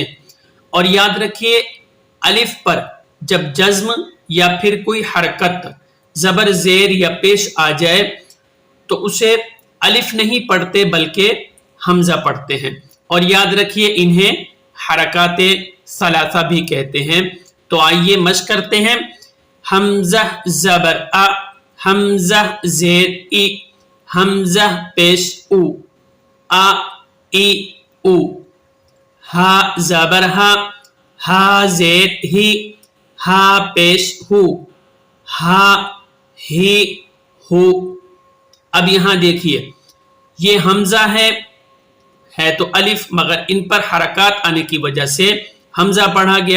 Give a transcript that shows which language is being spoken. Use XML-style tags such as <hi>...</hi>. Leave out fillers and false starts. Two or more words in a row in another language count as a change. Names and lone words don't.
<ur>اور یاد رکھیے الف پر جب جزم یا پھر کوئی حرکت زبر، زیر یا پیش آ جائے تو اسے الف نہیں پڑھتے بلکہ حمزہ پڑھتے ہیں، اور یاد رکھیے انہیں حرکات ثلاثہ بھی کہتے ہیں۔ تو آئیے مشق کرتے ہیں۔ حمزہ زبر ا، حمزہ زیر ای، حمزہ پیش او، ا ای او، ہا زبر ہا، ہا زیر ہی، ہا پیش ہو، ہا ہی ہو۔ اب یہاں دیکھیے یہ حمزہ ہے تو الف، مگر ان پر حرکات آنے کی وجہ سے حمزہ پڑھا گیا۔</ur>